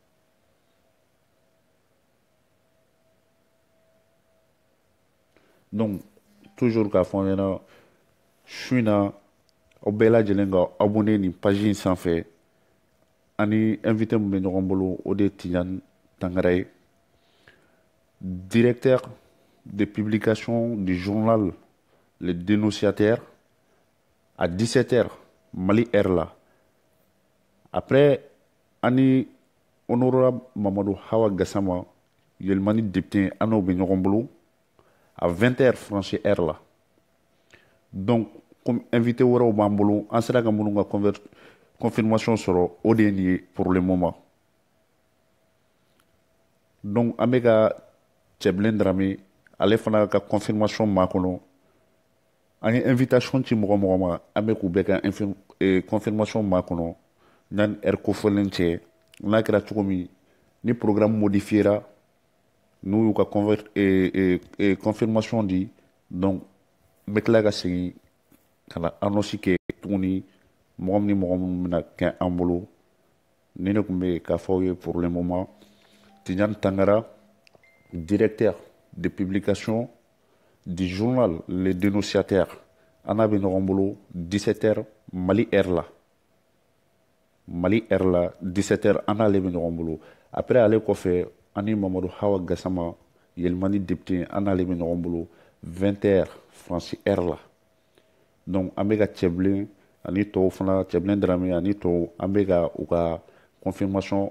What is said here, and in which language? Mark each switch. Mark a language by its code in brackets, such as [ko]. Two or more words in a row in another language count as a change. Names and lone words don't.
[fr] donc toujours [bm] k'a fɔ an ɲɛna su in na aw bɛɛ lajɛlen ka abonné nin page in sanfɛ ani invité min bɛ ɲɔgɔn bolo o de ye Tijani Tangara ye [fr] directeur de publication du journal [bm] Le Dénonciateur [fr] à 17h [bm] Mali heure la après ani honorable Mamadou Hawa Gassama yɛlɛmani député an n'o bɛ ɲɔgɔn bolo [fr] à 20h [bm] France heure la [fr] donc comme invité [bm] wɛrɛw b'an bolo an sera ka minnu ka confirmation sɔrɔ o de ye nin ye [fr] pour le moment [bm] donc an bɛ ka Cɛbilen Darame ale fana ka confirmation ma kɔnɔ an ye invitation ci mɔgɔ mɔgɔ ma an bɛ k'u bɛɛ ka confirmation ma kɔnɔ n'an heure kofɔlen cɛ n'a kɛra cogo min ni [fr] programme modifiera [bm] n'u y'u ka confirmation di donc n bɛ tila ka segin ka na annonce kɛ tuguni mɔgɔ min ni mɔgɔ minnu bɛna kɛ an bolo ni ne tun bɛ k'a fɔ aw ye [fr] pour le moment [bm] Tijani Tangara [fr] directeur de publication du journal [bm] Le Dénonciateur an n'a bɛ ɲɔgɔn bolo 17h Mali heure la 17h an n'ale bɛ ɲɔgɔn bolo après ale kɔfɛ ani Mamadou Hawa Gassama yɛlɛmani député an n'ale bɛ ɲɔgɔn bolo 20h France heure la donc an bɛ ka Cɛbilen ani tɔw fana Cɛbilen Darame ani tɔw an bɛ ka u ka confirmation